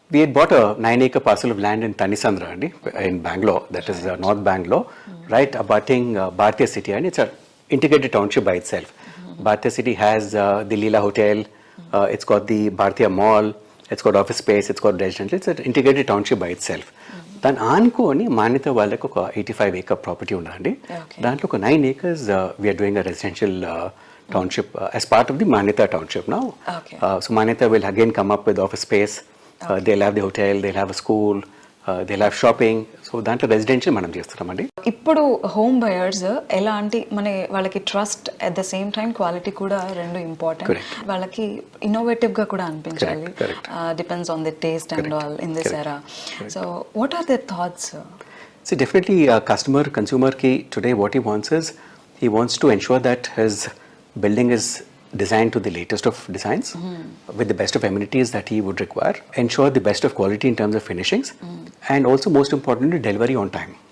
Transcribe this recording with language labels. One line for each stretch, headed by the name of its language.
English: We had bought a 9-acre parcel of land in Tanisandra Andy, in Bangalore, that is North Bangalore, right abutting Bhartiya City, and it's an integrated township by itself. Bhartiya City has the Leela Hotel, it's got the Bhartiya Mall, it's got office space, it's got residential, it's an integrated township by itself.
Telugu: దాన్ని ఆనుకొని మాన్యత వాళ్ళకి ఒక 85-acre property ఉందండి. దాంట్లో ఒక
English: 9 acres we're doing a residential township as part of the Manyata township now. So Manyata will again come up with office space, they have the hotel, they have a school, they have shopping.
Telugu: So దాంట్లో residential మనం చేస్తున్నామండి. ఇప్పుడు home buyers ఎలాంటి వాళ్ళకి trust
English: at the same time
Telugu: quality కూడా రెండు important. వాళ్ళకి innovative గా కూడా అనిపించాలి.
English: Depends on the taste and all in this era. So what are their thoughts? See, definitely consumer
Telugu: ki
English: today what he wants is he wants to ensure that his building is designed to the latest of designs with the best of amenities that he would require, ensure the best of quality in terms of finishings, and also most importantly delivery on time.